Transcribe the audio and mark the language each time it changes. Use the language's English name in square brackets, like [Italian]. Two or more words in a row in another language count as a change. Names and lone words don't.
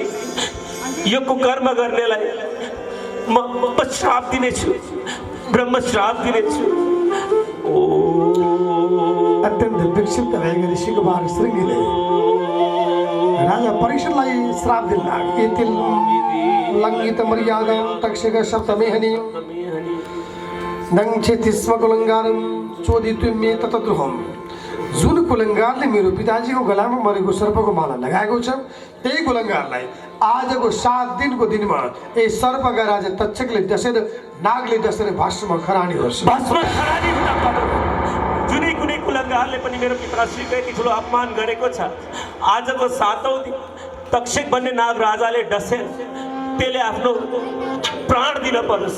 [Nepali] यो कुकर्म गर्नेलाई म श्राप दिनेछु, ब्रह्म श्राप दिनेछु। अत्यन्त विक्षिप्त भएका ऋषि कुमार श्रृङ्गीले राजा परीक्षितलाई श्राप दिन लाग्यो। [Sanskrit] लङ्घित मर्यादां तक्षक सप्तमेहनि नङ्क्षेति स्म कुलङ्गारं चोदितुं मे ततद्रुहम् [Nepali] जुन कुलङ्गारले मेरो पिताजीको गलामा मरेको सर्पको माला लगाएको छ त्यही कुलङ्गारलाई आजको 7 दिनको दिनमा यही सर्पका राजा तक्षकले डसेर नागले डसेर भस्म खरानी होस्। भस्म खरानी हुन पर्यो। जुनै कुनै कुलङ्गारले पनि मेरो पिताश्रीको यति ठुलो अपमान गरेको छ, आजको 7औं दिन तक्षक भन्ने नाग राजाले डसेर त्यसले आफ्नो प्राण दिन परोस्।